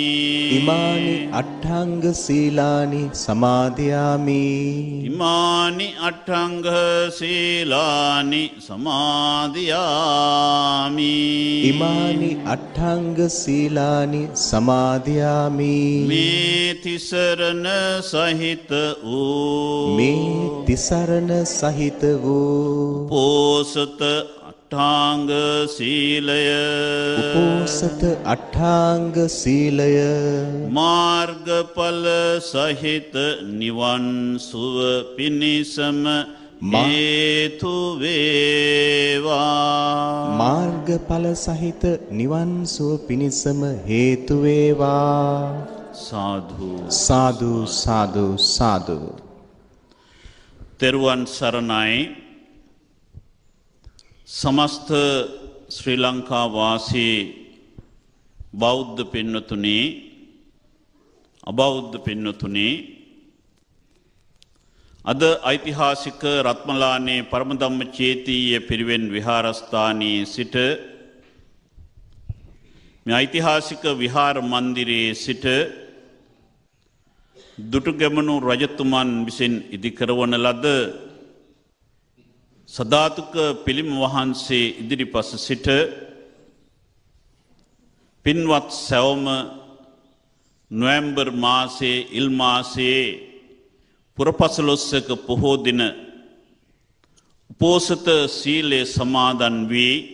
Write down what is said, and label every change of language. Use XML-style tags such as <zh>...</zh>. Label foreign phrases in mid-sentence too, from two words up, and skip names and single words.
<pi>ඉමානි අට්ඨංග සීලානි සමාදියාමි. ඉමානි අට්ඨංග සීලානි සමාදියාමි. ඉමානි අට්ඨංග සීලානි සමාදියාමි.</pi> <si>මේ තිසරණ සහිත වූ මේ තිසරණ සහිත වූ උපෝසත අට්ඨාංග සීලය උපෝසත අට්ඨාංග සීලය මාර්ගඵල සහිත නිවන් සුව පිණිසම හේතු වේවා. මාර්ගඵල සහිත නිවන් සුව පිණිසම හේතු වේවා. සාදු සාදු සාදු සාදු. තෙරුවන් සරණයි. සමස්ත ශ්‍රී ලංකා වාසී බෞද්ධ පින්වතුනි අබෞද්ධ පින්වතුනි අද ඓතිහාසික රත්මලානේ පරමධම්ම චේතිය පිරිවෙන විහාරස්ථානයේ සිට මේ ඓතිහාසික විහාර මන්දිරයේ සිට දුටුගැමුණු රජතුමන් විසින් ඉදිකරවන ලද සදාතුක පිළිම වහන්සේ ඉදිරිපස සිට පින්වත් සැවොම නොවැම්බර් මාසයේ ඉල් මාසයේ පුරපසළොස්වක පොහෝ දින උපෝසත සීලය සමාදන් වී</si>